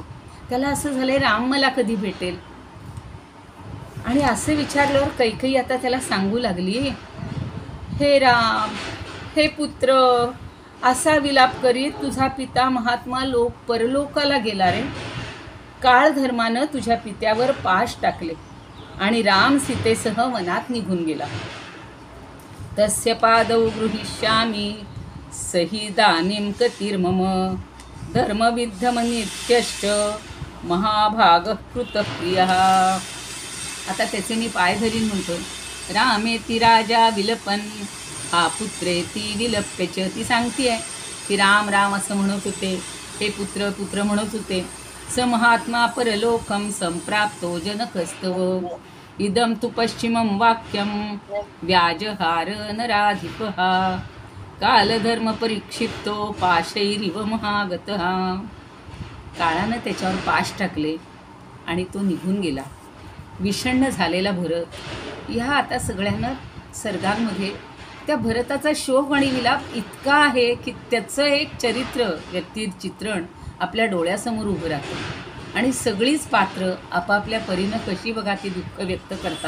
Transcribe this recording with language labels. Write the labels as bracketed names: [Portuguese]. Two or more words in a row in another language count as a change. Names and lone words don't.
[Marathi] त्याला असं झालंय राम मला कधी भेटेल? आणि असं विचारल्यावर कैकेयी आता त्याला सांगू लागली, हे राम, हे पुत्र, असा विलाप करीत तुझा पिता महात्मा परलोकाला गेला रे. काळ धर्मानं तुझ्या पित्यावर पाश टाकले आणि राम सीतेसह वनात निघून गेला. [Sanskrit] तस्य पादौ गृहीष्यामि सहिदानीं कतिर्मम, धर्मविद्धमनित्यश्च महाभागः कृतप्रियः. [Marathi] आता त्याचे मी पाय धरीन म्हणतोय. [Sanskrit] रामेति राजा विलपन हा पुत्रेती विलप्यच. [Marathi] ती सांगते आहे की राम राम असं म्हणत होते, हे पुत्र पुत्र म्हणत होते. [Sanskrit] स महात्मा परलोकम संप्राप्तो जनकस्तव, इदम तु पश्चिमं वाक्यम व्याजहार नराधिपः, कालधर्म परिक्षिप्तो पाशैरिव महागतः. [Marathi] काळानं त्याच्यावर पाश टाकले आणि तो निघून गेला. विषण्ण झालेला भरत. ह्या आता सगळ्यांना सर्गांमध्ये त्या भरताचा शोक आणि विलाप इतका आहे की त्याचं एक व्यक्तिचित्रण आपल्या डोळ्यासमोर उभं राहतं आणि सगळीच पात्र आपापल्या परीनं कशी बघा ती दुःख व्यक्त करतात.